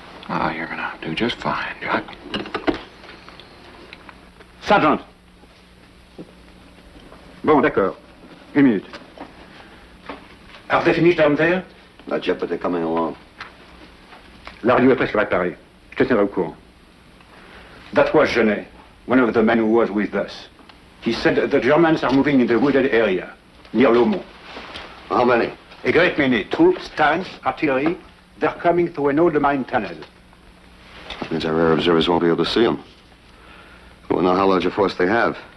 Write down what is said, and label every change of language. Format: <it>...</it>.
<en>Oh, you're gonna do just fine, Jack. Sergeant.</en> <fr>Bon, d'accord. Une minute.</fr> <en>Are they finished down there? Not yet, but they're coming along.</en> <fr>La radio est presque réparée. Je te tiendrai au courant.</fr> <en>That was Genet, one of the men who was with us. He said the Germans are moving in the wooded area, near Lomont. How many? A great many. Troops, tanks, artillery. They're coming through an old mine tunnel. Means our air observers won't be able to see them. We won't know how large a force they have.</en>